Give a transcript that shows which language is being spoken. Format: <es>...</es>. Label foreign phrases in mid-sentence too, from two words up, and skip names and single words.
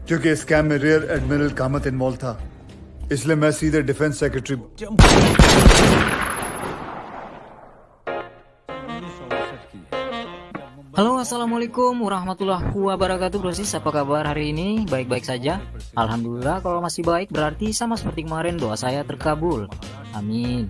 <hi>क्योंकि स्कैम में</hi> <en>rear admiral</en> <hi>कामत इन्वॉल्व था, इसलिए मैं सीधे</hi> <en>defence secretary.</en> <id>Halo,</id> <ar>السلام عليكم ورحمة الله وبركاته,</ar> <id>brosis. Apa kabar hari ini? Baik-baik saja, alhamdulillah. Kalau masih baik berarti sama seperti kemarin, doa saya terkabul, amin.</id>